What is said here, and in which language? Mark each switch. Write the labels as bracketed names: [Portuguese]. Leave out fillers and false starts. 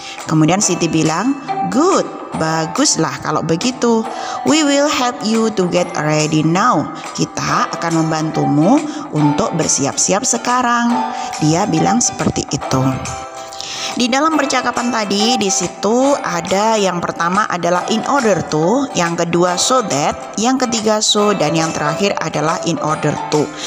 [Indonesian] Kemudian Siti bilang, [English] "Good, [Indonesian] baguslah kalau begitu. [English] We will help you to get ready now." [Indonesian] Kita akan membantumu untuk bersiap-siap sekarang. Dia bilang seperti itu. Di dalam percakapan tadi, di situ ada yang pertama adalah in order to, yang kedua so that, yang ketiga so, dan yang terakhir adalah in order to.